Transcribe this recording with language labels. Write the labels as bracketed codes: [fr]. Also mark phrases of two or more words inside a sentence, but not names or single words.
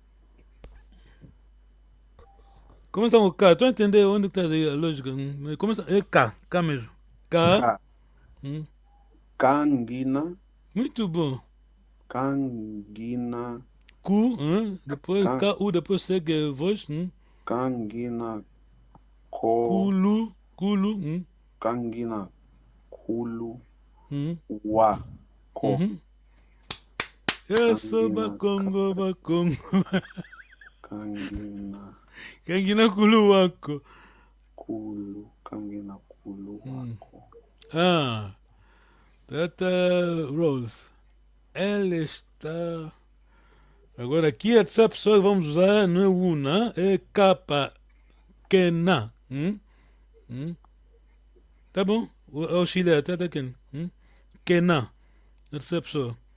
[pt] Começa o K, tu entender onde está aí a lógica? Começa, é K mesmo. K. Canguina. Muito bom. Canguina. Cu, depois K-U, depois segue a voz. Canguina. Culu. [kg] Canguina. Kulu. Wa. Ko. [pt] Eu sou Bakongo. [kg] Kangina Kulu wako. Canguina Kulu wako. [pt] Tata Rose. Ela está. Agora aqui essa pessoa que vamos usar não é una, é capa. Kena. Tá bom? Auxiliar, tá aqui. Kena. Essa pessoa.